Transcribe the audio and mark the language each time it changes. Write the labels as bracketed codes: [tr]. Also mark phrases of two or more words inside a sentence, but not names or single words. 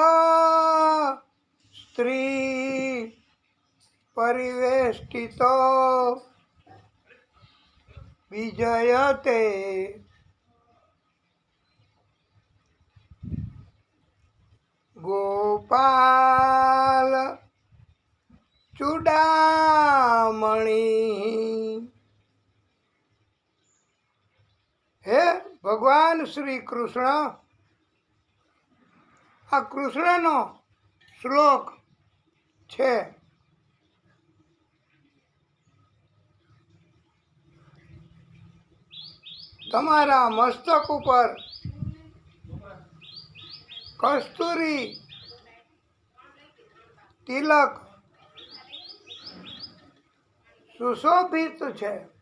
[sa] स्त्री परिवेष्टितो विजयते गोपाल चूड़ामणि. [gu] હે ભગવાન શ્રી કૃષ્ણ, આ કૃષ્ણનો શ્લોક છે. તમારા મસ્તક ઉપર કસ્તૂરી તિલક સુશોભિત છે.